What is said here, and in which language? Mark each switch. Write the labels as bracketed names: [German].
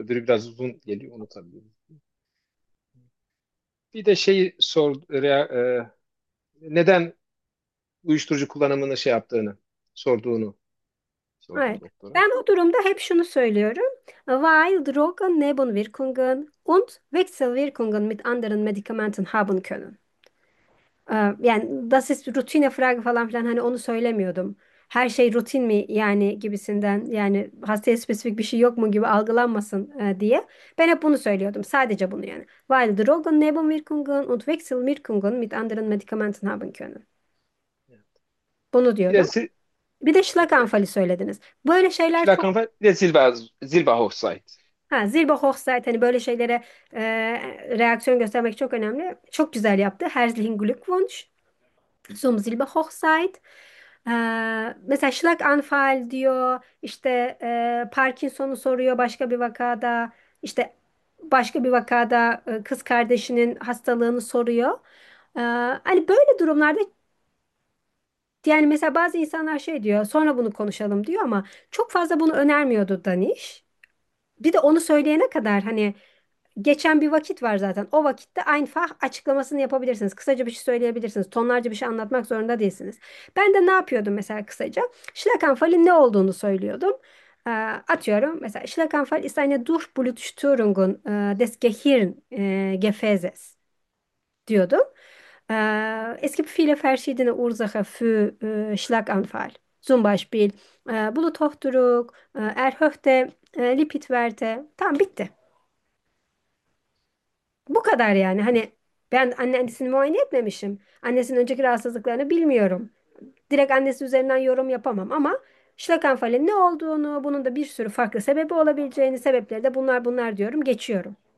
[Turkish] Öbürü biraz uzun geliyor, onu tabii. Bir de şey sordu, neden uyuşturucu kullanımını şey yaptığını sordum Evet. doktora. Ben o durumda hep şunu söylüyorum. [German] Weil Drogen Nebenwirkungen und Wechselwirkungen mit anderen Medikamenten haben können. [Turkish] Yani [German] das ist Routine Frage [Turkish] falan filan hani onu söylemiyordum. Her şey rutin mi yani gibisinden yani hastaya spesifik bir şey yok mu gibi algılanmasın diye. Ben hep bunu söylüyordum. Sadece bunu yani. [German] Weil Drogen Nebenwirkungen und Wechselwirkungen mit anderen Medikamenten haben können. [Turkish] Bunu diyordum. Biraz Bir de Schlaganfall'i söylediniz. Böyle şeyler çok... Zilba Ha, Silberhochzeit hani böyle şeylere reaksiyon göstermek çok önemli. Çok güzel yaptı. [German] Herzlichen Glückwunsch zum Silberhochzeit. [Turkish] Mesela Schlaganfall diyor, işte Parkinson'u soruyor başka bir vakada, işte başka bir vakada kız kardeşinin hastalığını soruyor. Hani böyle durumlarda, yani mesela bazı insanlar şey diyor, sonra bunu konuşalım diyor ama çok fazla bunu önermiyordu Danish. Bir de onu söyleyene kadar hani geçen bir vakit var zaten. O vakitte Einfach açıklamasını yapabilirsiniz. Kısaca bir şey söyleyebilirsiniz. Tonlarca bir şey anlatmak zorunda değilsiniz. Ben de ne yapıyordum mesela kısaca? Schlaganfall'in ne olduğunu söylüyordum. Atıyorum mesela [German] Schlaganfall ist eine Durchblutstörung des Gehirngefäßes [Turkish] diyordum. [German] Es gibt viele verschiedene Ursachen für Schlaganfall. Zum Beispiel Bluthochdruck, erhöhte Lipidwerte. [Turkish] Tamam, bitti. Bu kadar yani. Hani ben annesini muayene etmemişim. Annesinin önceki rahatsızlıklarını bilmiyorum. Direkt annesi üzerinden yorum yapamam ama Schlaganfall'in ne olduğunu, bunun da bir sürü farklı sebebi olabileceğini, sebepleri de bunlar bunlar diyorum, geçiyorum.